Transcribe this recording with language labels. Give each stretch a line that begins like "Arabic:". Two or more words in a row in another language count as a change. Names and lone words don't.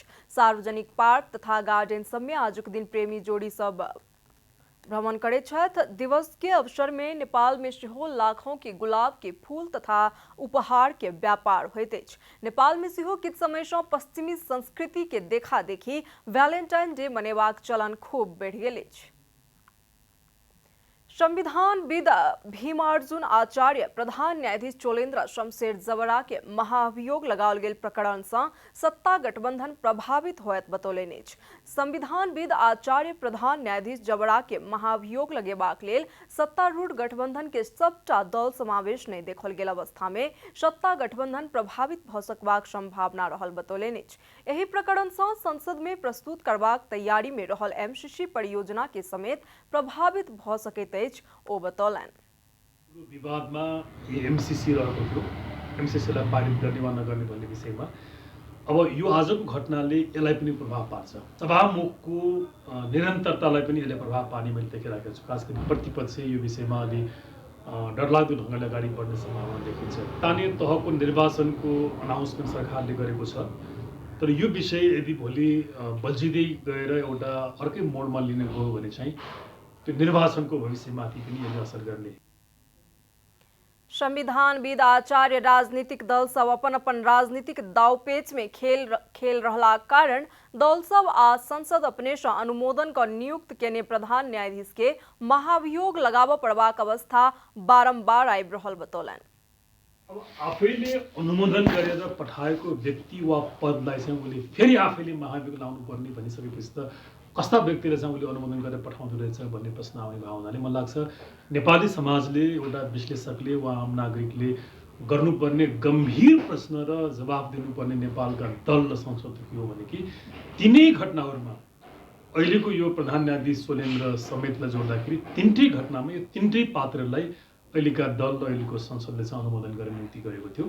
Maithili: सार्वजनिक पार्क तथा गार्डन सब में आजुक दिन प्रेमी जोड़ी सब भ्रमण करे छथि। दिवस के अवसर में नेपाल में सेहो लाखों के गुलाब के फूल तथा उपहार के व्यापार होइत अछि। नेपाल में सेहो किछु समय से पश्चिमी संस्कृति के देखा देखी वैलेंटाइन डे मनेबाक चलन खूब बढ़ि गेल अछि। संविधानविद भीमार्जुन आचार्य प्रधान न्यायाधीश चोलेन्द्र शमशेर जबरा के महाभियोग लगाओल गेल प्रकरण से सत्ता गठबंधन प्रभावित होयत बतौलनि अछि। संविधानविद आचार्य प्रधान न्यायाधीश जबरा के महाभियोग लगेबाक लेल सत्तारूढ़ गठबंधन के सबटा दल समावेश नहीं देखल गेल अवस्था में सत्ता गठबंधन प्रभावित भ सकबाक संभावना रहल बतौलनि अछि। एहि प्रकरण से संसद में प्रस्तुत करबाक तैयारी में रहल एमसीसी परियोजना के समेत प्रभावित भ सकैत ओ बतौलनि।
Nepali: विवादमा एमसीसी रहेको थियो, एमसीसीलाई पारित गर्ने वा नगर्ने भन्ने विषयमा अब यो आजको घटनाले यसलाई पनि प्रभाव पार्छ। सभामुखको निरन्तरतालाई पनि यसले प्रभाव पार्ने मैले देखिरहेको छु। खास गरी प्रतिपक्ष यो विषयमा अलि डरलाग्दो ढङ्गले अगाडि बढ्ने सम्भावना देखिन्छ। स्थानीय तहको निर्वाचनको अनाउन्समेन्ट सरकारले गरेको छ, तर यो विषय यदि भोलि बल्झिँदै गएर एउटा अर्कै मोडमा लिने गयो भने चाहिँ त्यो निर्वाचनको भविष्यमाथि पनि यसले असर गर्ने।
Maithili: संविधानविद आचार्य राजनीतिक दल सब अपन अपन राजनीतिक दावपेच में खेल रहला कारण दल सब आ संसद अपने से अनुमोदन का नियुक्त केने प्रधान न्यायाधीश के महाभियोग लगाव पड़बाक अवस्था बारंबार आबि रहल बतौलन।
Nepali: अब आफैले अनुमोदन गरेर पठाएको व्यक्ति वा पदलाई चाहिँ उसले फेरि आफैले महाभियोग लाउनु पर्ने भनिसकेपछि त कस्ता व्यक्तिले चाहिँ उसले अनुमोदन गरेर पठाउँदो रहेछ भन्ने प्रश्न आउने भएको हुनाले मलाई लाग्छ नेपाली समाजले एउटा विश्लेषकले वा आम नागरिकले गर्नुपर्ने गम्भीर प्रश्न र जवाफ दिनुपर्ने नेपालका दल र संसद के हो भने कि तिनै घटनाहरूमा अहिलेको यो प्रधान न्यायाधीश सोलेन्द्र समेतलाई जोड्दाखेरि तिनटै घटनामा यो तिनटै पात्रलाई अहिलेका दल र अहिलेको संसदले चाहिँ अनुमोदन गरेर नियुक्ति गरेको थियो।